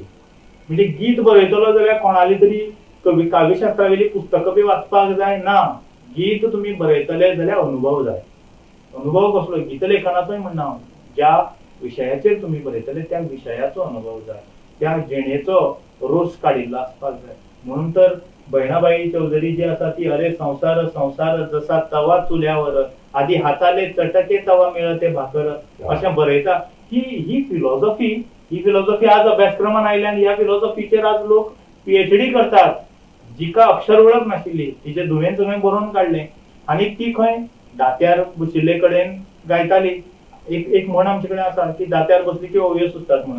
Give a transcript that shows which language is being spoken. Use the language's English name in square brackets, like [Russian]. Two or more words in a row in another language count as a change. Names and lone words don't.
[Konkani] म्हणजे गीत बरयतलो जाल्यार कोणाली तरी काव्यशास्त्रावेली पुस्तकां बी वाचपाक जाय ना, गीत तुमी बरयतले जाल्यार अनुभव जाय. अनुभव कसलो, गीत लेखनाचोय म्हणना हांव, ज्या विशयाचेर तुमी बरयतले त्या विशयाचो अनुभव जाय. त्या जिणेचो रोस काडिल्लो आसपाक जाय. म्हणून तर बहिणाबाई चौधरी जी आसा ती [Marathi] अरे संसार संसार जसा तवा चुल्यावर आधी हाताले चटके तवा मिळते भाकर [Konkani] अशें बरयता. ही फिलॉसॉफी आज अभ्यासक्रमान आयल्यान ह्या फिलॉसॉफीचेर आज लोक पीएचडी करतात. जिका अक्षर वळख नाशिल्ली तिचे धुवेन सगळें बरोवन काडलें आनी ती खंय दात्यार बशिल्ले कडेन गायताली. एक म्हण आमचे कडेन आसा की दात्यार बसली की ओंयो सुचतात म्हणून.